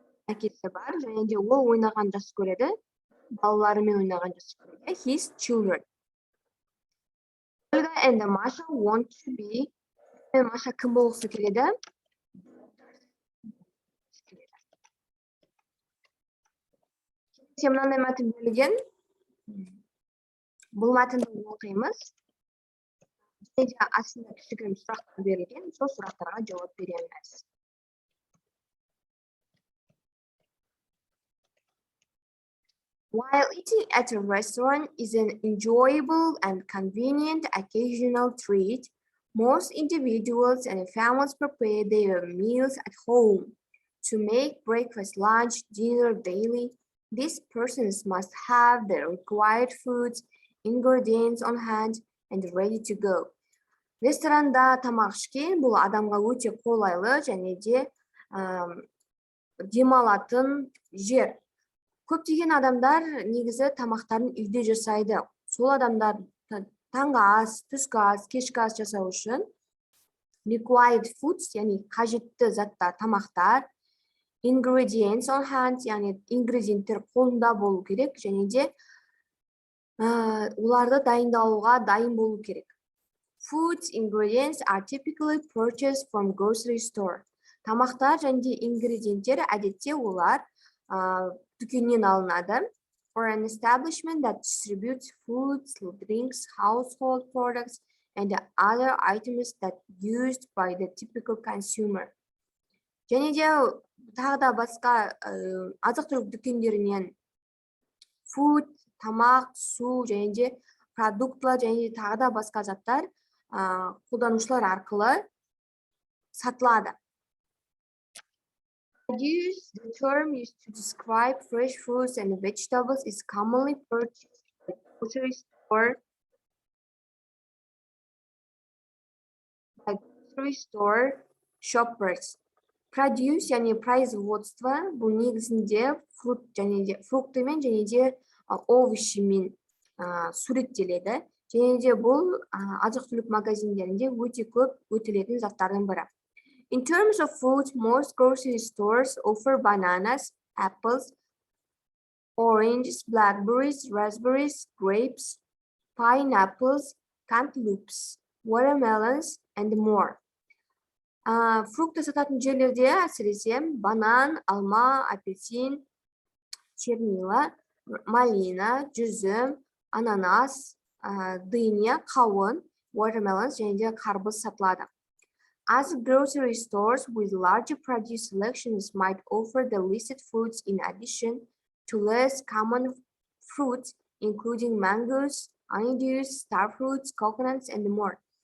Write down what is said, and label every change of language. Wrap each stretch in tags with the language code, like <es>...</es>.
<kk>Әкесі бар, және де ол ойнаған жақсы көреді. Балаларымен ойнаған жақсы көреді.</kk> <en>His children. Olga and Masha want to be.</en> <kk>Masha кім болғысы келеді? Мынандай мәтін берілген. Бұл мәтінді оқимыз. Және де астында кішігірім сұрақтар берілген. Сол сұрақтарға жауап береміз.</kk> <en>While eating at a restaurant is an enjoyable and convenient occasional treat, most individuals and families prepare their meals at home. To make breakfast, lunch, dinner daily, these persons must have the required foods, ingredients on hand and ready to go.</en> <kk>Ресторанда тамақ ішкен бұл адамға өте қолайлы және де демалатын жер. Көптеген адамдар негізі тамақтарын үйде жасайды. Сол адамдар таңғы ас, түскі ас, кешкі ас жасау үшін</kk> <en>required foods,</en> <kk>яғни қажетті заттар, тамақтар,</kk> <en>ingredients on hand,</en> <kk>яғни ингредиенттер қолында болу керек, және де оларды дайындауға дайын болу керек.</kk> <en>Foods, ingredients are typically purchased from grocery store.</en> <kk>Тамақтар және де ингредиенттер әдетте олар дүкеннен алынады.</kk> <en>For an establishment that distributes foods, drinks, household products, and other items that used by the typical consumer.</en> <kk>Және де тағы да басқа азық-түлік дүкендерінен food, тамақ, су, және де продуктылар, және де тағы да басқа заттар қолданушылар арқылы сатылады.</kk> <en>Produce, the term used to describe fresh fruits and vegetables, is commonly purchased at grocery store shoppers.</en> <kk>Produce, яғни производство, бұл негізінде фруктымен және де овощымен суреттеледі. Және де бұл азық-түлік магазиндерінде өте көп өтілетін заттардың бірі.</kk> <en>In terms of food, most grocery stores offer bananas, apples, oranges, blackberries, raspberries, grapes, pineapples, cantaloupes, watermelons, and more.</en> <kk>Фрукты сататын жерлерде әсіресе банан, алма, апельсин, чернила, малина, жүзім, ананас, дыня, қауын, watermelons және де қарбыз сатылады.</kk> <en>As grocery stores with larger produce selections might offer the listed foods in addition to less common fruits, including mangoes, honeydews, starfruits, coconuts, and more.</en>